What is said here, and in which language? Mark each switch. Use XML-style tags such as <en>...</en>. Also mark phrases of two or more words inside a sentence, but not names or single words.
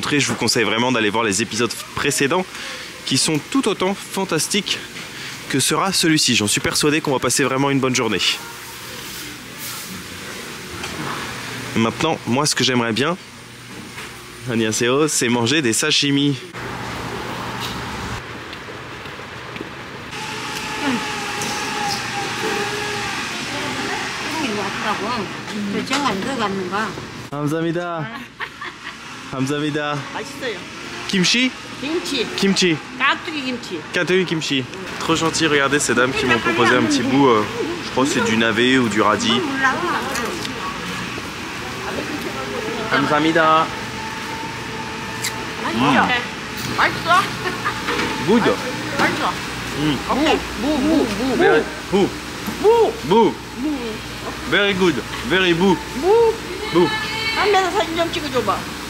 <fr>Je vous conseille vraiment d'aller voir les épisodes précédents qui sont tout autant fantastiques que sera celui-ci. J'en suis persuadé qu'on va passer vraiment une bonne journée. Maintenant, moi ce que j'aimerais bien, annyeonghaseyo, c'est manger des sashimi.</fr> <ko>감사합니다. 감사합니다. 맛있어요. Kimchi? 김치, Kimchi. 깍두기 김치. Kateri kimchi.</ko> <fr>Trop gentil, regardez ces dames qui m'ont proposé un petit bout, je crois que c'est du navet ou du radis.</fr> <ko>감사합니다. 맛있어? Good. 맛있어. 오케이. 무.</ko> <en>Very, 무. Very good. Very boo.</en> <ko>무. Boo. 한면서 사진 좀 찍어줘봐.</ko>